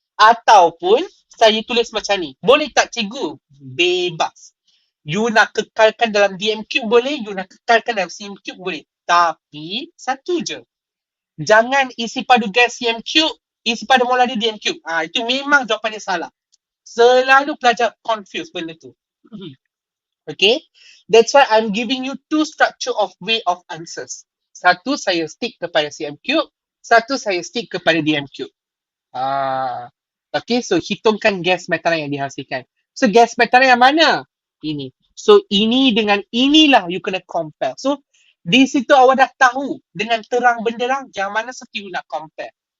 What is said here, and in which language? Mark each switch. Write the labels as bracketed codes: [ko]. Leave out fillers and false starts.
[ms] Ataupun saya tulis macam ni. Boleh tak cikgu? Bebas. You nak kekalkan dalam dm3 boleh, you nak kekalkan dalam cm3 boleh. Tapi satu je. Jangan isi padu gas cm3, isi pada molar dia dm3. Itu memang jawapan dia salah. Selalu pelajar confuse benda tu. Okay? [en] That's why I'm giving you 2 structure of way of answers. [ms] Satu saya stick kepada cm3, satu saya stick kepada dm3. Okay, so hitungkan gas metana yang dihasilkan. So gas metana yang mana? Ini. So ini dengan inilah you kena compare. So di situ awak dah tahu dengan terang benderang yang mana satu you nak compare.